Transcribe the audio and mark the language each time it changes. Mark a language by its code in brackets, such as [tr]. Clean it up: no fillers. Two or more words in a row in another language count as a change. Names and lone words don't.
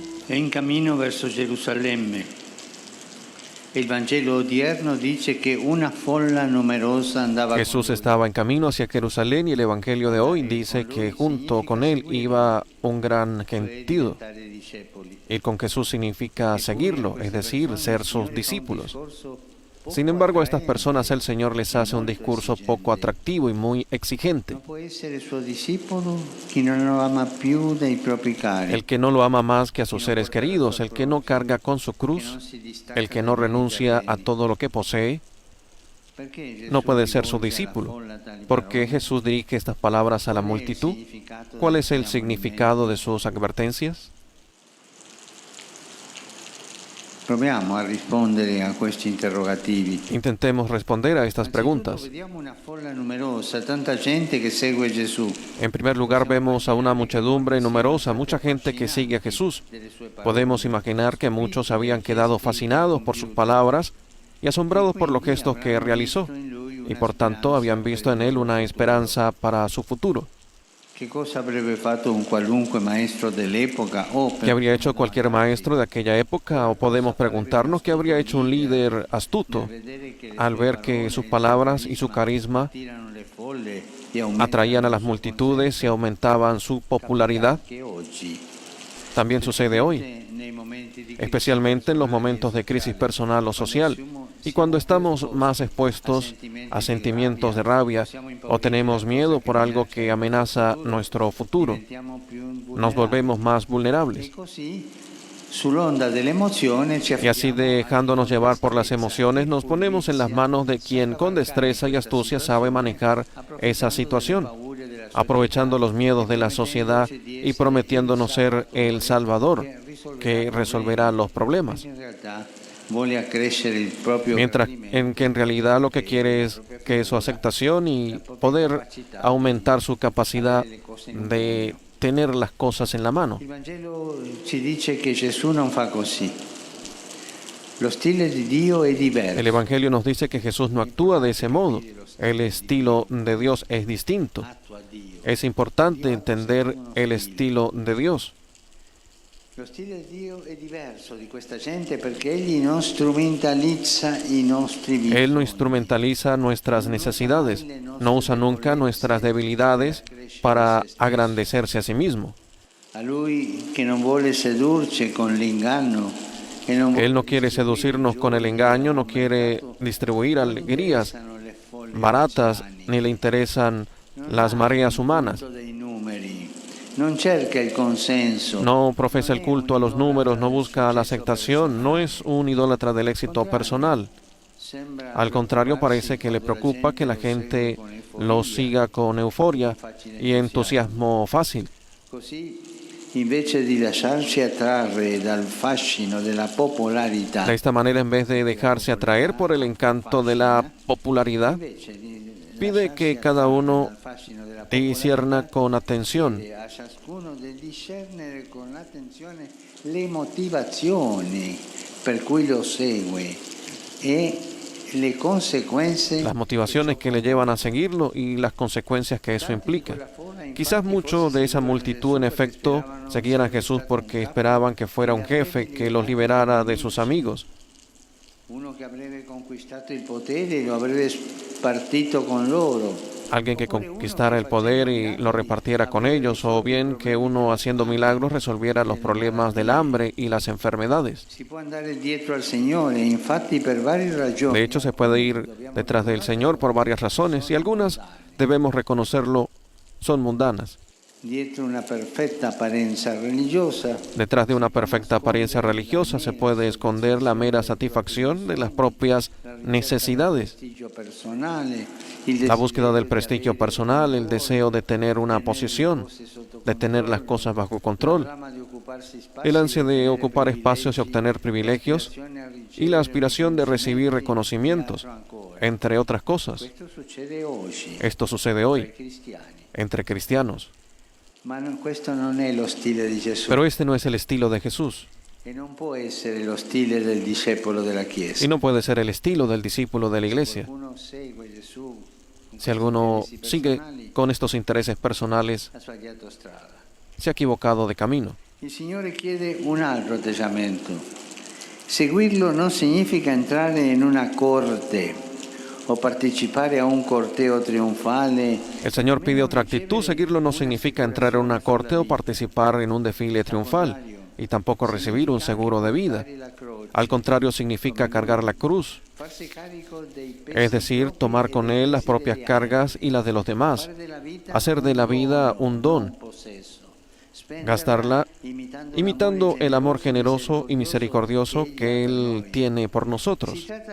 [it] È in cammino verso Gerusalemme. Il Vangelo odierno dice che una folla numerosa andava Jesús con lui. [es] estaba en camino hacia Jerusalén y el Evangelio de hoy dice que junto con él iba un gran Cioè gentío. [it] diventare discepoli. [es] Ir con Jesús significa seguirlo, es decir, ser sus [it] Signore fa un discípulos. discorso [es] Sin embargo, a estas personas el Señor les hace un discurso poco atractivo y muy exigente. [it] non può essere suo discepolo chi non lo ama più dei propri cari. [es] El que no lo ama más que a sus seres queridos, el que no carga con su cruz, el que no renuncia a todo lo que posee, no puede ser su discípulo. ¿Por qué Jesús dirige estas palabras a la multitud? ¿Cuál es el significado de sus advertencias? [it] Proviamo a rispondere a questi interrogativi. [es] Intentemos responder a estas preguntas. [it] Vediamo una folla numerosa, tanta gente che segue Gesù. [es] En primer lugar, vemos a una muchedumbre numerosa, mucha gente que sigue a Jesús. Podemos imaginar que muchos habían quedado fascinados por sus palabras y asombrados por los gestos que realizó, y por tanto habían visto en él una esperanza para su futuro. [it] Che cosa avrebbe fatto un qualunque maestro dell'epoca o [es] ¿Qué habría hecho cualquier maestro de aquella época? O podemos preguntarnos qué habría hecho un líder astuto al ver que sus palabras y su carisma [it] attirano le folle e aumentano [es] atraían a las multitudes y aumentaban su popularidad. [it] che oggi. [es] También sucede hoy, [it] Nei momenti di crisi [es] especialmente en los momentos de crisis personal o social, y cuando estamos más expuestos a sentimientos de rabia o tenemos miedo por algo que amenaza nuestro futuro, [it] diventiamo più [es] nos volvemos más vulnerables. [it] E così sull'onda dell'emozione ci [es] Y así, dejándonos llevar por las emociones, nos ponemos en las manos de quien con destreza y astucia sabe manejar esa situación, aprovechando los miedos de la sociedad y prometiéndonos ser el Salvador que resolverá los problemas, [it] in realtà vuole accrescere il proprio [es] mientras gradimento. que en realidad lo que quiere es que su aceptación y poder aumentar su capacidad de tener las cosas en la mano. [it] Il Vangelo ci dice che Gesù non fa così. Lo stile di Dio è diverso. [es] El Evangelio nos dice que Jesús no actúa de ese modo. El estilo de Dios es distinto. [it] Attua Dio. [es] Es importante entender el estilo de Dios. [it] Lo stile di Dio è diverso di questa gente perché egli non strumentalizza i nostri bisogni. [es] Él no instrumentaliza nuestras necesidades, no usa nunca nuestras debilidades para agrandecerse a sí mismo. [it] A lui che non vuole sedurci con l'inganno. E non [es] Él no quiere seducirnos con el engaño, no quiere distribuir alegrías baratas, ni le interesan las mareas humanas. [it] Non cerca il consenso. [es] No profesa el culto a los números, no busca la aceptación, no es un idólatra del éxito personal. Al contrario, parece que le preocupa que la gente lo siga con euforia y entusiasmo fácil. [it] Così, invece di lasciarsi attrarre dal fascino della popolarità, [es] De esta manera, en vez de dejarse atraer por el encanto de la popularidad, pide que cada uno discierna con atención, [it] a ciascuno di discernere con attenzione le motivazioni per cui lo segue e le conseguenze. [es] las motivaciones que le llevan a seguirlo y las consecuencias que eso implica. Quizás muchos de esa multitud, en efecto, seguían a Jesús porque esperaban que fuera un jefe que los liberara de sus amigos, [it] Uno che avrebbe conquistato il potere e lo avrebbe spartito con loro. [es] alguien que conquistara el poder y lo repartiera con ellos, o bien que uno haciendo milagros resolviera los problemas del hambre y las enfermedades. [it] Si può andare dietro al Signore, infatti per varie ragioni. [es] De hecho, se puede ir detrás del Señor por varias razones, y algunas, debemos reconocerlo, son mundanas. [it] Dietro una perfetta apparenza religiosa [es] Detrás de una perfecta apariencia religiosa se puede esconder la mera satisfacción de las propias necesidades, [it] prestigio personale, [es] la búsqueda del prestigio personal, el deseo de tener una posición, de tener las cosas bajo control, el ansia de ocupar espacios y obtener privilegios, y la aspiración de recibir reconocimientos, entre otras cosas. [it] Questo succede oggi [es] Esto sucede ai hoy cristiani. entre cristianos. [it] Questo non è lo stile di Gesù [es] Pero este no es el estilo de Jesús, [it] e non può essere lo stile del discepolo della Chiesa. [es] y no puede ser el estilo del discípulo de la iglesia. [it] Uno segue Gesù [es] Si alguno sigue con estos intereses personales, [it] ha sbagliato strada. [es] se ha equivocado de camino. [it] Il Signore chiede un altro atteggiamento. Seguirlo non significa entrare in una corte o partecipare a un corteo trionfale. [es] El Señor pide otra actitud. Seguirlo no significa entrar en una corte o participar en un desfile triunfal, y tampoco recibir un seguro de vida. Al contrario, significa cargar la cruz, es decir, tomar con Él las propias cargas y las de los demás, hacer de la vida un don, gastarla imitando el amor generoso y misericordioso que Él tiene por nosotros.